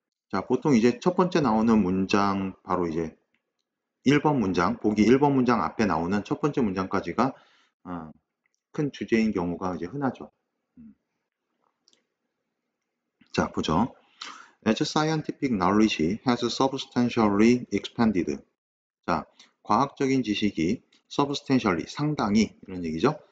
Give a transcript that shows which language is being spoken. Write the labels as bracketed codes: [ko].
[ko] 자, 보통 이제 첫 번째 나오는 문장 바로 이제 1번 문장, 보기 1번 문장 앞에 나오는 첫 번째 문장까지가 큰 주제인 경우가 이제 흔하죠. 자, 보죠. [en] As scientific knowledge has substantially expanded. [ko] 자, 과학적인 지식이 substantially, 상당히, 이런 얘기죠.